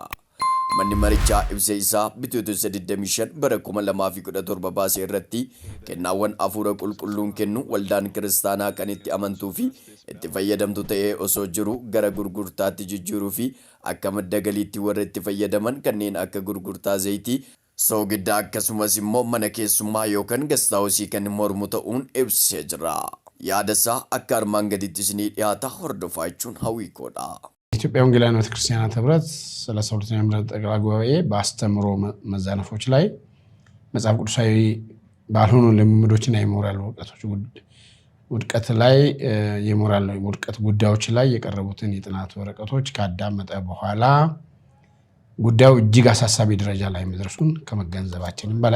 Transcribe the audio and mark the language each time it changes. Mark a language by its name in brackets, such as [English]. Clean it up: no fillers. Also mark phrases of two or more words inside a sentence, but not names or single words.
[Oromo] Manni marichaa ibsa isaa bitootessa 25 bara 2017 baasee irratti kennaawwan hafuura qulqulluun kennu waldaan kiristaanaa kan itti amantuu fi itti fayyadamtu ta'ee osoo jiru gara gurgurtaatti jijjiiruu fi akka madda galiitti warra itti fayyadaman kanneen akka gurgurtaa zayitii soogiddaa akkasumas immoo mana keessummaa yookaan gastaawusii kan mormu ta'uun ibsee jira. Yaadasaa akka armaan gaditti isinii dhiyaata hordofaa jechuun hawwiikoodha. [Amharic] ኢትዮጵያ ወንጌላውያን ቤተክርስቲያናት ህብረት 32ኛ ምሕረት ጠቅላላ ጉባኤ በአስተምሮ መዛነፎች ላይ መጽሐፍ ቅዱሳዊ ባልሆኑ ልምምዶችና የሞራል ውድቀት ላይ የሞራል ውድቀት ጉዳዮች ላይ የቀረቡትን የጥናት ወረቀቶች ካዳመጠ በኋላ ጉዳዩ እጅግ አሳሳቢ ደረጃ ላይ መድረሱን ከመገንዘባችንም በላይ